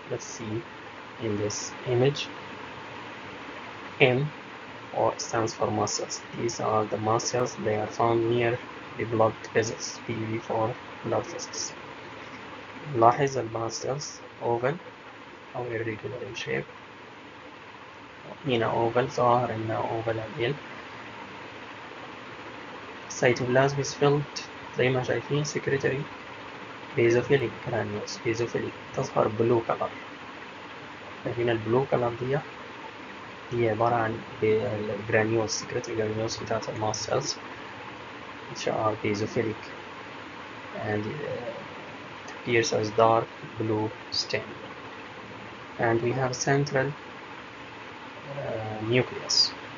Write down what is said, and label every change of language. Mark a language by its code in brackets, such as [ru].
[en] Let's see in this image. M stands for mast cells. These are the mast cells. They are found near the blood vessels, PV for blood vessels. [ar] نلاحظ الماست [en] cells oval أو irregular in shape. [ar] هنا oval ظاهر هنا oval عديل. [en] Cytoplasm is filled [ar] زي ما شايفين [en] secretory basophilic granules. basophilic [ar] تظهر [en] blue color. [ar] هنا البلو color دي عبارة عن [en] granules, secretory granules [ar] بتاعت الماست [en] cells, which are basophilic and it appears as dark blue stain. And we have central nucleus.